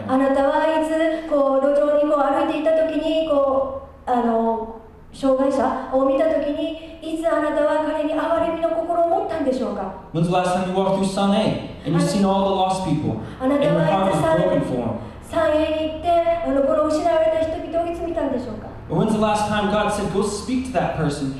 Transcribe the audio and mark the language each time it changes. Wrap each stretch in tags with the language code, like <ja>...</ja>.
<en>あ man?</en> <ja>なたはいつ路上に歩いていたときたを見たときに、いつあなたは彼に憐れみの心を持ったんでしょうか。</ja> <en>When's the last time you walked through Sun A and you've seen all the lost people and your heart was broken for them?</en> <ja>三栄に行ってこの失われた人々をいつ見たんでしょうか。</ja> <en>Or when's the last time God said, go speak to that person?</en>